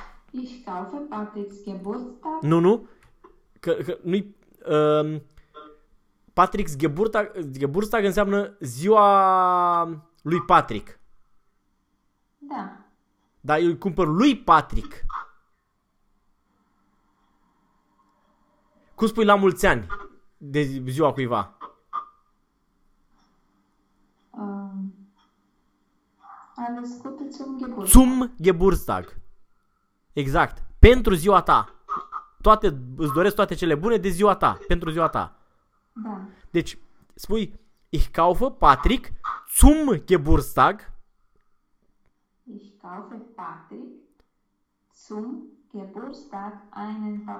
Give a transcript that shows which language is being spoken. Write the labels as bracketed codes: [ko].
[de] Ich kaufe Patricks Geburtstag. [ro] Nu. Că nu-i... [de] Patrick's Geburtstag [ro] înseamnă ziua lui Patrick. Da. Dar eu îi cumpăr lui Patrick. Cum spui la mulți ani de ziua cuiva? A născut un Geburtstag. [de] Zum Geburtstag. [ro] Exact. Pentru ziua ta. Îți doresc toate cele bune de ziua ta. Pentru ziua ta. Da. Deci, spui, [de] Ich kaufe Patrick zum Geburtstag. Ich kaufe Patrick zum Geburtstag einen